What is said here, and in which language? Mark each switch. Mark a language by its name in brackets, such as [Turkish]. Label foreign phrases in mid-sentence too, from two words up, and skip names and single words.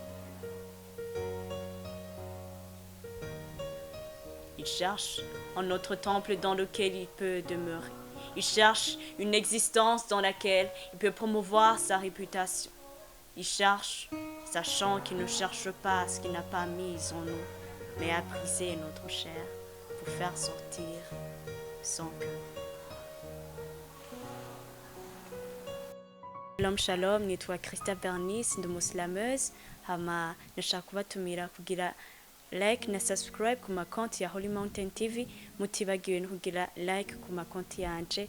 [French] Il cherche un autre temple dans lequel il peut demeurer. Il cherche une existence dans laquelle il peut promouvoir sa réputation. Il cherche, sachant qu'il ne cherche pas ce qu'il n'a pas mis en nous, mais à briser notre chair pour faire sortir son cœur. [Hebrew] Shalom shalom, [Rundi] nitwa Christa Bernice ndi umusilameuse hama nashaka kubatumira kugira like na subscribe ku makonti ya Holy Mountain TV, mutibagiwe no kugira like ku makonti yanje.